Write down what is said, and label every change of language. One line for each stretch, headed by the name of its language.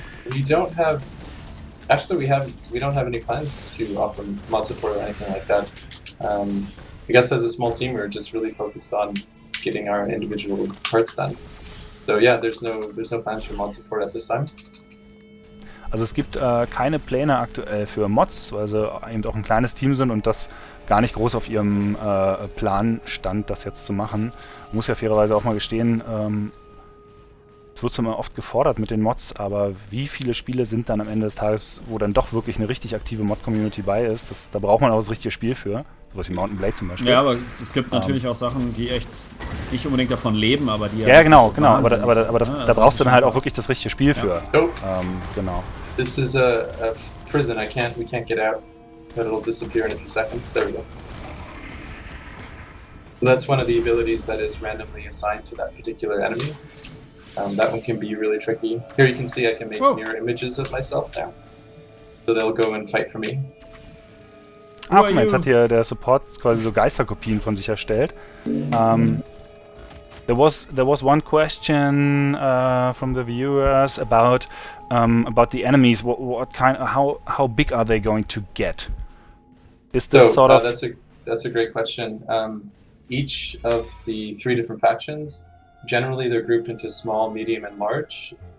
English: We don't have. Actually, we don't have any plans to offer mod support or anything like that. I guess as a small team, we're just really focused on getting our individual parts done. So yeah, there's no plans for mod support at this time.
German: Also es gibt keine Pläne aktuell für Mods, weil sie eben auch ein kleines Team sind und das gar nicht groß auf ihrem Plan stand, das jetzt zu machen. Muss ja fairerweise auch mal gestehen, es wird zwar oft gefordert mit den Mods, aber wie viele Spiele sind dann am Ende des Tages, wo dann doch wirklich eine richtig aktive Mod-Community bei ist, da braucht man auch das richtige Spiel für. Sowas wie Mountain Blade zum Beispiel. Ja, aber es gibt natürlich auch Sachen, die echt nicht unbedingt davon leben, aber die... Ja, genau, aber da brauchst du dann halt auch wirklich das richtige Spiel für. Oh. Genau.
English: This is a prison. We can't get out, but it'll disappear in a few seconds. There we go. So that's one of the abilities that is randomly assigned to that particular enemy. That one can be really tricky. Here you can see I can make mirror images of myself now. So they'll go and fight for me.
German: Ah, guck mal, jetzt hat hier der Support quasi so Geisterkopien von sich erstellt.
English: There was one question from the viewers about the enemies. What kind? How big are they going to get? Is this sort of? That's a great question. Each of the 3 different factions, generally they're grouped into small, medium, and large.